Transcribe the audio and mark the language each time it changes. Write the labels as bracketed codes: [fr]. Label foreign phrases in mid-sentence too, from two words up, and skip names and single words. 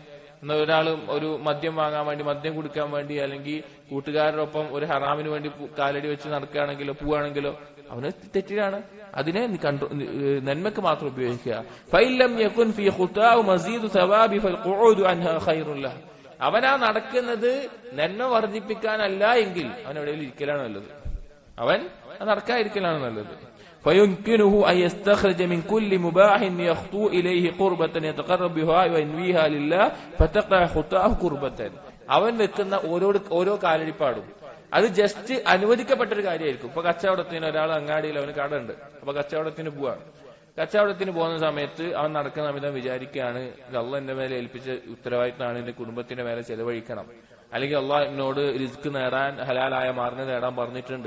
[ml] എന്നാൽ ഒരാൾ ഒരു മദ്യം വാങ്ങാൻ വേണ്ടി, മദ്യം കുടിക്കാൻ വേണ്ടി, അല്ലെങ്കിൽ കൂട്ടുകാരോടൊപ്പം ഒരു ഹറാമിന് വേണ്ടി കാലടി വെച്ച് നടക്കുകയാണെങ്കിലോ പോവുകയാണെങ്കിലോ അവന് തെറ്റിലാണ്. അതിനെ നന്മക്ക് മാത്രം ഉപയോഗിക്കുക. അവനാ നടക്കുന്നത് നന്മ വർദ്ധിപ്പിക്കാനല്ല എങ്കിൽ അവൻ എവിടെയെങ്കിലും ഇരിക്കലാണ് നല്ലത്, അവൻ നടക്കാതിരിക്കലാണ് നല്ലത്. [ar] فيمكنه أن يستخرج من كل مباح يخطو إليه قربة يتقرب بها وينويها لله فتقع خطاه قربة. [ml] അവൻ വെക്കുന്ന ഓരോ കാലടിപ്പാടും അത് ജസ്റ്റ് അനുവദിക്കപ്പെട്ടൊരു കാര്യമായിരിക്കും. ഇപ്പൊ കച്ചവടത്തിന് ഒരാൾ അങ്ങാടിയിൽ അവന് കട ഉണ്ട്, അപ്പൊ കച്ചവടത്തിന് പോവാണ്. കച്ചവടത്തിന് പോകുന്ന സമയത്ത് അവൻ നടക്കുന്ന സമയത്ത് വിചാരിക്കുകയാണ്, അള്ളാഹ് എന്റെ മേലെ ഏൽപ്പിച്ച ഉത്തരവാദിത്തമാണ്, എന്റെ കുടുംബത്തിന്റെ മേലെ ചെലവഴിക്കണം, അല്ലെങ്കിൽ അള്ളാഹ് എന്നോട് റിസ്ക് നേടാൻ, ഹലാലായ മാർഗ്ഗം നേടാൻ പറഞ്ഞിട്ടുണ്ട്.